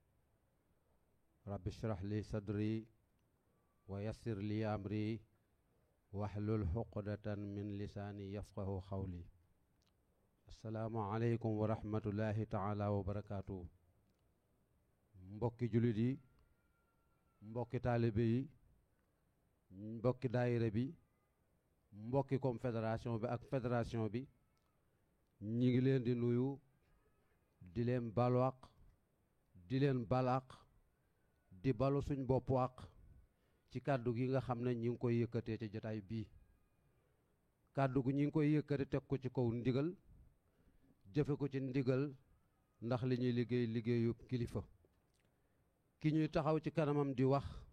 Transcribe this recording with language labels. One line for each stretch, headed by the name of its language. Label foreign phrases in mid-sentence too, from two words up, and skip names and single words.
Arabic: رب اشرح لي صدري ويسر لي أمري واحلل عقدة من لساني يفقه قولي السلام عليكم ورحمة الله تعالى وبركاته
Wolof: mbokki julit yi mbokki taalibe yi mbokki daayira bi mbokki confédération bi ak fédération bi ñi ngi leen di nuyu di leen balwaq di leen balaq di balu suñ bopp waq ci kàddu gi nga xam ne ñi ngi koy yëkkatee ci jotaay bii kàddu gi ñi ngi koy yëkkate teg ko ci kaw ndigal jëfe ko ci ndigal ndax li ñuy liggéey liggéeyu kilifa ki ñuy taxaw ci kanamam di wax